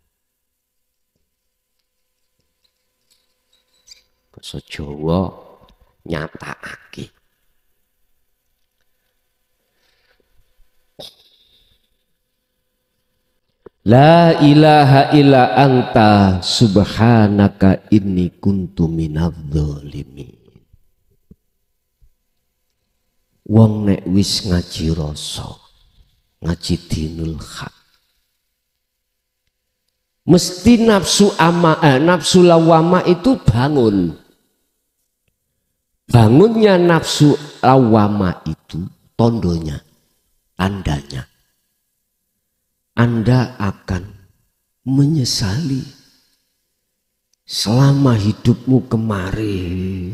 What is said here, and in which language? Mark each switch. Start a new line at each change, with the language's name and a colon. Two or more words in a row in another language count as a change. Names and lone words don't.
Javanese: Basa Jawa nyatakake.
Arabic: La ilaha illa anta subhanaka inni kuntu minadz-dzalimin.
Javanese: Wong nek wis ngaji rasa, ngaji
Arabic: dinul haq,
Javanese: mesti nafsu lawama
Indonesian: itu bangun. Bangunnya nafsu lawama itu tondonya, tandanya Anda akan menyesali selama hidupmu kemarin.